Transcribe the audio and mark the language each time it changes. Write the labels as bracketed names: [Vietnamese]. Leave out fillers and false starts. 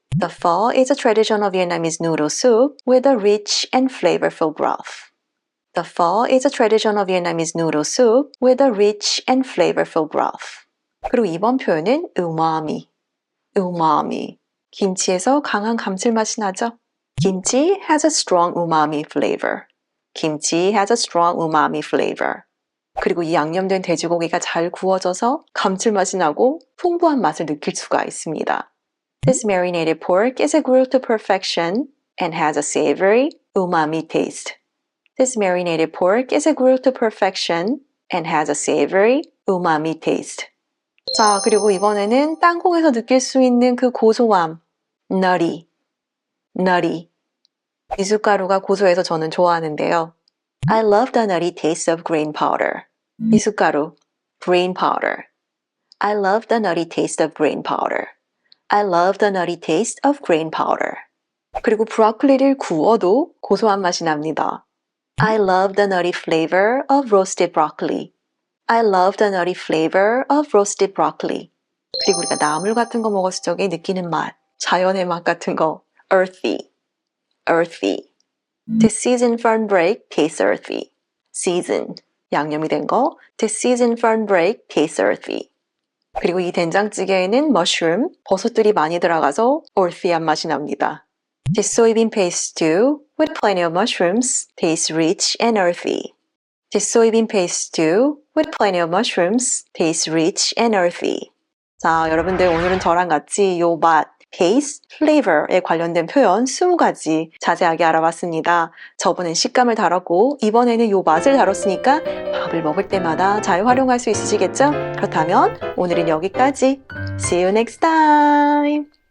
[English] The pho is a traditional Vietnamese noodle soup with a rich and flavorful broth. The pho is a traditional Vietnamese noodle soup with a rich and flavorful broth. [Korean] 그리고 이번 표현은 umami. [English] umami. [Korean] 김치에서 강한 감칠맛이 나죠? [English] Kimchi has a strong umami flavor. Kimchi has a strong umami flavor. [Korean] 그리고 이 양념된 돼지고기가 잘 구워져서 감칠맛이 나고 풍부한 맛을 느낄 수가 있습니다. [English] This marinated pork is grilled to perfection and has a savory, umami taste. This marinated pork is grilled to perfection and has a savory, umami taste. [Korean] 자, 그리고 이번에는 땅콩에서 느낄 수 있는 그 고소함, nutty, nutty. 미숫가루가 고소해서 저는 좋아하는데요. [English] I love the nutty taste of grain powder. [Korean] 미숫가루, grain powder. [English] I love the nutty taste of grain powder. I love the nutty taste of grain powder. [Korean] 그리고 브로콜리를 구워도 고소한 맛이 납니다. [English] I love the nutty flavor of roasted broccoli. I love the nutty flavor of roasted broccoli. [Korean] 그리고 우리가 나물 같은 거 먹었을 적에 느끼는 맛, 자연의 맛 같은 거, earthy, earthy. [English] This seasoned fern break tastes earthy. [Korean] Seasoned, 양념이 된 거. [English] This seasoned fern break tastes earthy. [Korean] 그리고 이 된장찌개에는 mushroom, 버섯들이 많이 들어가서 earthy한 맛이 납니다. [English] This soybean paste stew with plenty of mushrooms tastes rich and earthy. This soybean paste stew with plenty of mushrooms tastes rich and earthy. [Korean] 자, 여러분들 오늘은 저랑 같이 요 맛, taste, flavor에 관련된 표현 20가지 자세하게 알아봤습니다. 저번엔 식감을 다뤘고 이번에는 요 맛을 다뤘으니까 밥을 먹을 때마다 잘 활용할 수 있으시겠죠? 그렇다면 오늘은 여기까지. [English] See you next time!